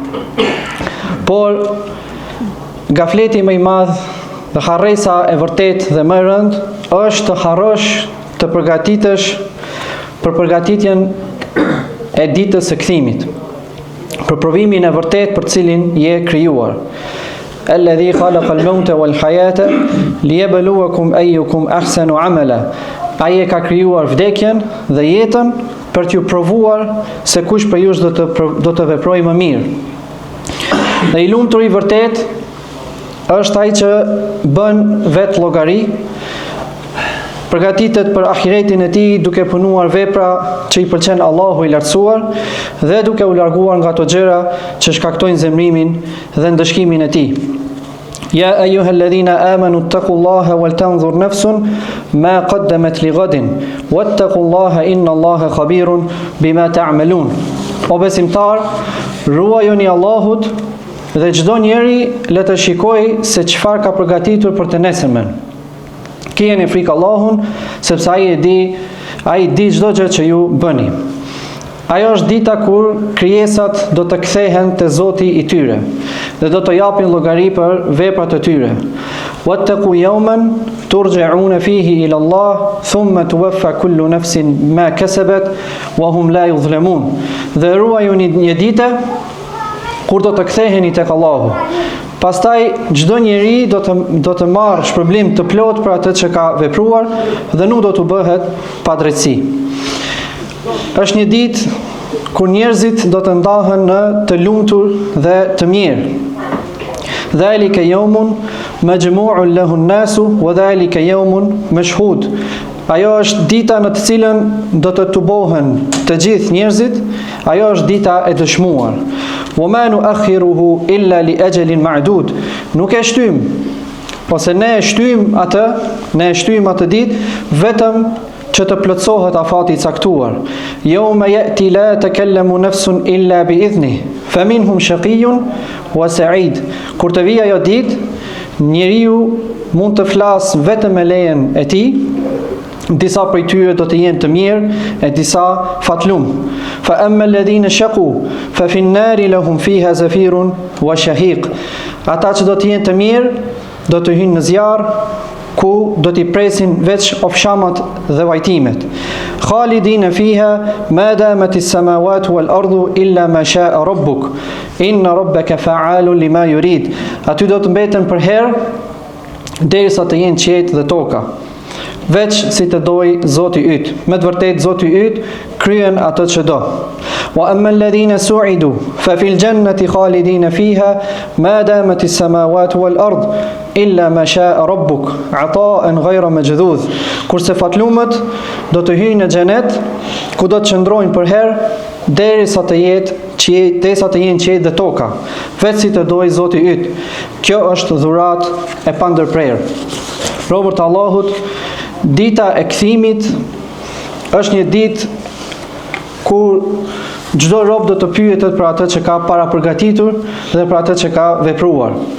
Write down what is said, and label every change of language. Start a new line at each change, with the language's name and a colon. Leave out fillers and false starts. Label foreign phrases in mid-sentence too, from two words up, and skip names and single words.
Albanian: Por gafleti më I madh dhe harresa e vërtet dhe më e rëndë është të harrosh të përgatitesh për përgatitjen e ditës së kthimit, për provimin e vërtet për cilin je krijuar.
Arabic: الذي خلق الموت والحياة ليبلوكم أيكم أحسن عملا.
Albanian: Ai e ka krijuar vdekjen dhe jetën për t'ju provuar se kush prej jush do të veprojë më mirë. Dhe I lumtur I vërtet është ai që bën vetë llogari, përgatitet për ahiretin e tij duke punuar vepra që I pëlqen Allahu I lartësuar dhe duke u larguar nga ato gjëra që shkaktojnë zemrimin dhe ndëshkimin e tij.
Arabic: يا أيها الذين آمنوا اتقوا الله ولتنظر نفس ما قدمت لغد واتقوا الله إن الله خبير بما تعملون.
Albanian: O besimtar, ruajoni Allahut dhe çdo njeri le të shikojë se çfarë ka përgatitur për të nesërmen. Kijeni frikë Allahun, sepse ai di çdo gjë që ju bëni. Ajo është dita kur krijesat do të kthehen te Zoti I tyre dhe do të japin llogari për veprat e tyre.
Arabic: واتقوا يوما ترجعون فيه إلى الله ثم توفى كل نفس ما كسبت وهم لا يظلمون.
Albanian: Dhe ruajuni një ditë kur do të ktheheni tek Allahu. Pastaj çdo njeri do të marrë shpërblim të plot për atë që ka vepruar dhe nuk do të bëhet pa drejtësi. Është një ditë kur njerëzit do të ndahen në të lumtur dhe të mirë.
Arabic: ذلك يوم مجموع له الناس وذلك يوم مشهود.
Albanian: Ajo është dita në të cilën do të tubohen të gjithë njerëzit, ajo është dita e dëshmuar.
Arabic: وما نؤخره إلا لأجل معدود.
Albanian: Nuk e shtym, ose ne e shtym atë ditë vetëm që të plotësohet afati I caktuar.
Arabic: يوم يأت لا تكلم نفس إلا بإذنه فمنهم شقي وسعيد.
Albanian: Kur të vijë ajo ditë, njeriu mund të flasë vetëm me lejen e tij. Disa prej tyre do të jenë të mirë e disa fatlum.
Arabic: فأما الذين شقوا ففي النار لهم فيها زفير وشهيق.
Albanian: Ata që do të jenë të mirë do të hyjnë në zjarr ku do t'i presin veç ofshamat dhe vajtimet.
Arabic: خالدين فيها ما دامت السماوات والأرض إلا ما شاء ربك. إن ربك فعال لما يريد.
Albanian: Aty do të mbeten për herë derisa të jenë qiejt dhe toka, veç si të doj Zoti yt. Me të vërtet Zoti yt kryen atë që do.
Arabic: وأما الذين سعدوا ففي الجنة خالدين فيها ما دامت السماوات والأرض إلا ما شاء ربك عطاء غير مجذوذ.
Albanian: Kurse fatlumët do të hyjnë në xhenet ku do të qëndrojnë për herë derisa të jetë qiejt dhe toka, vetë si të dojë Zoti yt. Kjo është dhuratë e pandërprerë. Robërt Allahut, dita e kthimit është një ditë kur çdo rob do të pyetet për atë që ka para përgatitur dhe për atë që ka vepruar.